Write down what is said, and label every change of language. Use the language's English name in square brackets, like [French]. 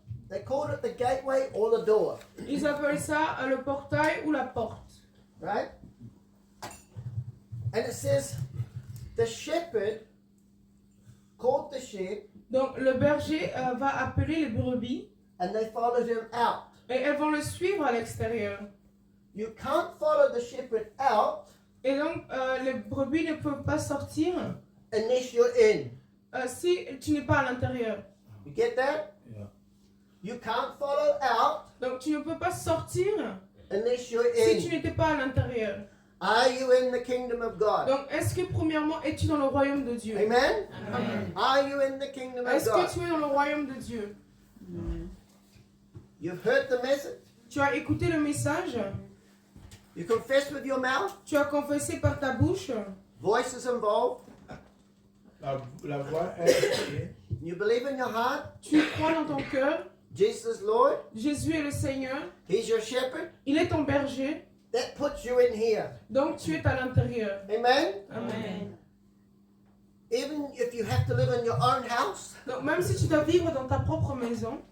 [English] They called it the gateway or the door, [French] Ils appellent ça le portail ou la porte. [English] right? And it says, the shepherd called the sheep, [French] Donc le berger va appeler les brebis [English] and they followed him out. [French] et elles vont le suivre à l'extérieur. [English] You can't follow the shepherd out [French] Et donc les brebis ne peuvent pas sortir [English] unless you're in. [French] si tu n'es pas à l'intérieur. [English] You get that? Yeah. You can't follow out [French] Donc tu ne peux pas sortir [English] unless you're [French] si tu [English] in. [French] n'étais pas à l'intérieur. [English] Are you in the kingdom of God? [French] Donc est-ce que premièrement es-tu dans le royaume de Dieu? [English] Amen? [French] Amen. [English] Are you in the kingdom of [French] Est-ce [English] God? [French] que tu es dans le royaume de Dieu? [English] You've heard the message. [French] Tu as écouté le message? [English] You confess with your mouth. [French] Tu as confessé par ta bouche? [English] Voice is involved. [French] La voix est [English] You believe in your heart. [French] Tu crois dans ton cœur? [English] Jesus is Lord. [French] Jésus est le Seigneur. [English] He's your shepherd. [French] Il est ton berger. [English] That puts you in here. [French] Donc tu es à l'intérieur. [English] Amen? [French] Amen. [English] Even if you have to live in your own house, [French] Donc même si tu dois vivre dans ta propre maison,